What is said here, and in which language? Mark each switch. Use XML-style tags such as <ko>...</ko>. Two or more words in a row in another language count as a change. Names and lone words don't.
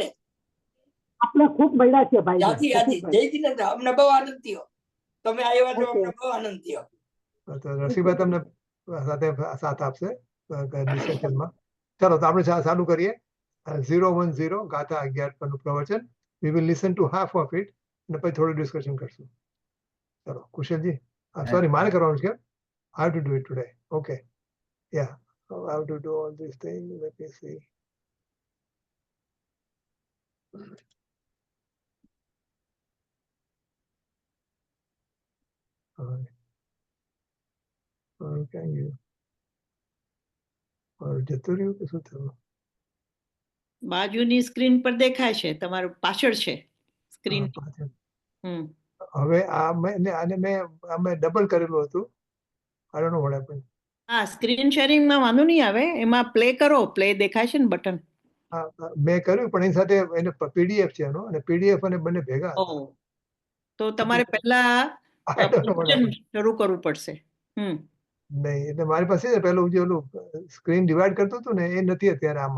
<gu>આપણે ખૂબ મળ્યા છે ભાઈ. યાદી જય જિનેન્દ્ર. અમને બહુ આનંદ થયો તમે આવ્યા છો, અમને બહુ આનંદ થયો. રસિકભાઈ તમને સાથે સાથ આપશે ડિસ્કશનમાં. ચાલો તો આપણે ચાલુ કરીએ. 010 ગાથા 11 પરનું પ્રવચન.</gu> <en>We will listen to half of it</en> <gu>અને પછી થોડું ડિસ્કશન કરશું. ચલો કુશલજી, સોરી મારે કરવાનું છે.</gu> <en>I have to do it today. Okay. Yeah. I have to do all these things. Let me see. Can you?</en> <gu>જતું રહ્યું કે શું થયું? બાજુની સ્ક્રીન પર દેખાય છે, તમારું પાછળ છે સ્ક્રીન. હવે મેં ડબલ કરેલું હતું. I don't know what happened. હા, સ્ક્રીન શેરિંગમાં વાંધો નહીં આવે, એમાં પ્લે કરો, પ્લે દેખાય છે ને બટન. મેં કર્યું, પણ એની સાથે એને પીડીએફ છે એનો, અને પીડીએફ અને બંને ભેગા. તો તમારે પહેલા શરૂ કરવું પડશે. નહીં, એટલે મારી પાસે પેલું જે ઓલું સ્ક્રીન ડિવાઈડ કરતું હતું ને, એ નથી અત્યારે આમાં.</gu>